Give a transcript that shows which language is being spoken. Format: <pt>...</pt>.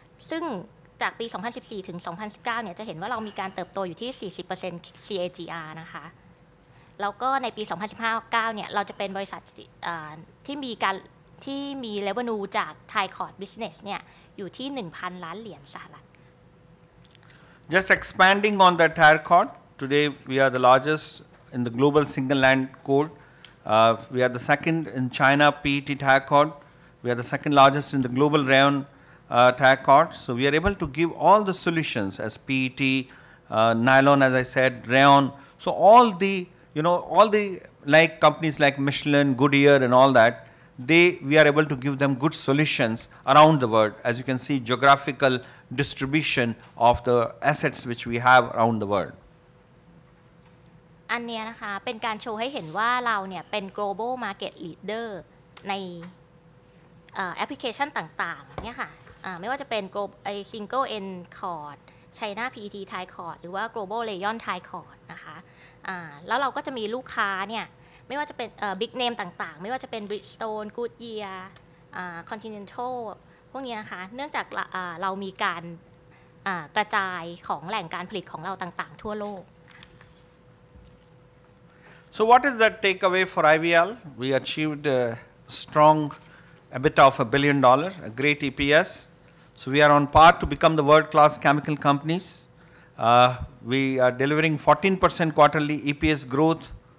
<th>ซึ่งจากปี 2014 ถึง 2019 เนี่ยจะเห็นว่าเรามีการเติบโตอยู่ที่ 40% CAGR นะคะแล้วก็ในปี 2015-19 เนี่ยเราจะเป็นบริษัทที่มี revenue จาก</th> <en>Thai Cord Business</en> <th>เนี่ยอยู่ที่ 1,000 ล้านเหรียญสหรัฐ</th> <en>Just expanding on the tire cord, today we are the largest in the global single land cord. We are the second in China PET tire cord. We are the second largest in the global rayon tire cord. So we are able to give all the solutions as PET, nylon, as I said, rayon. So all the like companies like Michelin, Goodyear, and all that, we are able to give them good solutions around the world. As you can see, geographical distribution of the assets which we have around the world.</en> <th>อันนี้นะคะเป็นการโชว์ให้เห็นว่าเราเนี่ยเป็น</th> <en>global market leader</en> <th>ในแอปพลิเคชันต่างๆเนี่ยค่ะไม่ว่าจะเป็น</th> <en>single end cord China PET Thai cord</en> <th>หรือว่า</th> <en>global rayon Thai cord</en> <th>นะคะแล้วเราก็จะมีลูกค้าเนี่ยไม่ว่าจะเป็น</th> <en>big name</en> <th>ต่างๆไม่ว่าจะเป็น Bridgestone Goodyear Continental พวกนี้นะคะเนื่องจากเรามีการกระจายของแหล่งการผลิตของเราต่างๆทั่วโลก</th> <en>So what is the takeaway for IVL? We achieved a strong EBITDA of $1 billion, a great EPS. So we are on par to become the world-class chemical companies. We are delivering 14% quarterly EPS growth</en>